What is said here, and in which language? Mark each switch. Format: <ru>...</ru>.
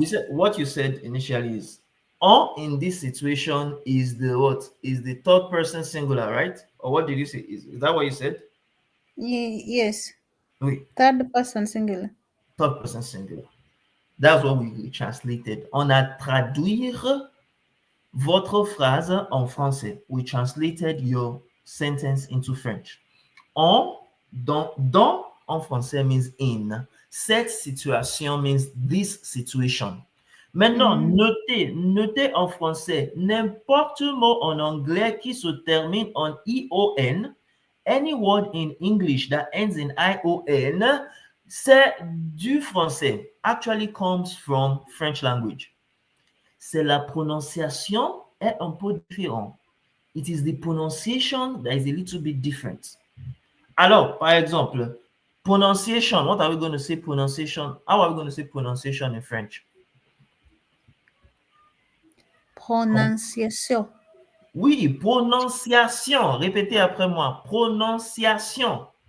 <en>What you said initially is, on in this situation is the what? Is the third person singular, right? Or what did you say? Is that what you said? Yes,</en> <fr>Oui,</fr> <en>third person singular. third person singular. That's what we translated.</en> <fr>On a traduire votre phrase en français.</fr> <en>We translated your sentence into French.</en> <fr>En, dans en français</fr> <en>means in.</en> <fr>Cette situation</fr> <en>means this situation.</en> <fr>Maintenant, notez en français n'importe mot en anglais qui se termine en ION.</fr> <en>Any word in English that ends in ION,</en> <fr>c'est du français.</fr> <en>Actually comes from French language.</en> <fr>C'est la prononciation est un peu différente.</fr> <en>It is the pronunciation that is a little bit different.</en> <fr>Alors, par exemple, pronunciation.</fr> <en>What are we going to say pronunciation? How are we going to say pronunciation in French?</en> <fr>Prononciation. Oui, prononciation. Répétez après moi. Prononciation.</fr>